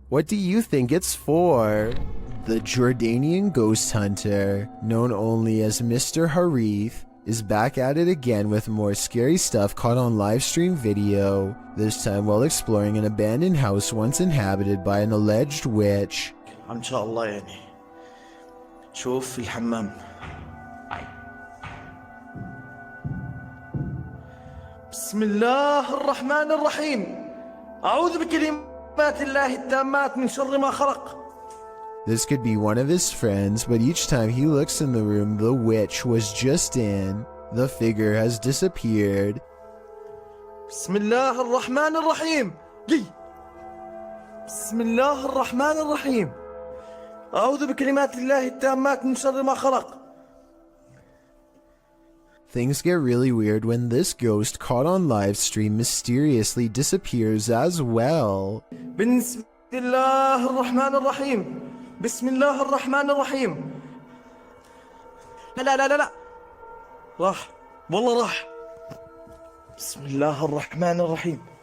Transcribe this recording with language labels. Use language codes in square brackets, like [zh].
[en] What do you think it's for? The Jordanian ghost hunter, known only as Mr. Harith, is back at it again with more scary stuff caught on livestream video, this time while exploring an abandoned house once inhabited by an alleged witch. [ar] إن شاء الله يعني شوف في الحمام. بسم الله الرحمن الرحيم أعوذ بكلمات الله التامات من شر ما خلق. [en] This could be one of his friends, but each time he looks in the room the witch was just in, the figure has disappeared. [ar] بسم الله الرحمن الرحيم. بسم الله الرحمن الرحيم أعوذ بكلمات الله التامات من شر ما خلق. [en] Things get really weird when this ghost caught on live stream mysteriously disappears as well. [ar] بسم الله الرحمن الرحيم. بسم الله الرحمن الرحيم. لا لا لا لا راح والله راح. بسم الله الرحمن الرحيم.